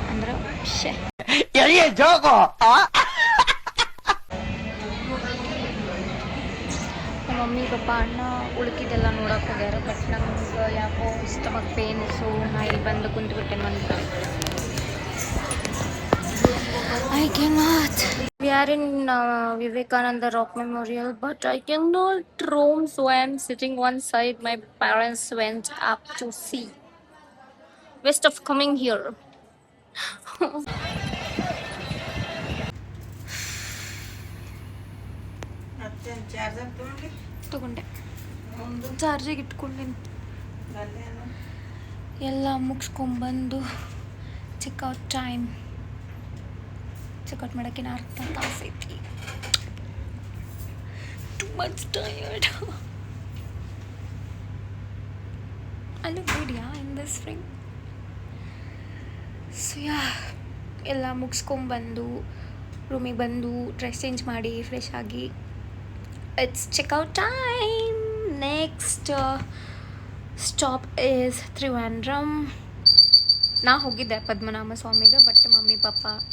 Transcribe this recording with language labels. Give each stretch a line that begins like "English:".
Kannada: ಅಂದ್ರೆ ನಮ್ಮ mummy papa ಅಣ್ಣ ಉಳ್ಕಿದೆಲ್ಲ ನೋಡಕ್ಕೆ ಹೋಗ್ಯಾರ. ಬಟ್ ನಮ್ಗೆ ಯಾಕೋ
English: stomach pain,
Kannada: ಸೊ ನಾ ಇಲ್ಲಿ ಬಂದು ಕುಂತ್ಬಿಟ್ಟೆ ಒಂದು ಕಡೆ.
English: I cannot. We are in Vivekananda Rock Memorial, but I cannot roam, so I am sitting one side. My parents went up to see. Waste of coming here.
Kannada: ತಗೊಂಡೆ, ಚಾರ್ಜಿಗೆ ಇಟ್ಕೊಂಡೇನಿ. ಎಲ್ಲ ಮುಗಿಸ್ಕೊಂಬಂದು checkout time. Checkout ಮಾಡೋಕ್ಕೆ ಅರ್ಧ ತಾಸು ಐತಿ.
English: Too much tired. I look good, yeah, in this ring.
Kannada: So yeah, ಎಲ್ಲ ಮುಗಿಸ್ಕೊಂಬಂದು ರೂಮಿಗೆ ಬಂದು dress change ಮಾಡಿ ಫ್ರೆಶ್ ಆಗಿ
English: It's checkout time. Next stop is Trivandrum.
Kannada: ನಾ ಹೋಗಿದ್ದೆ ಪದ್ಮನಾಭ ಸ್ವಾಮಿಗೆ, ಬಟ್ ಮಮ್ಮಿ ಪಾಪ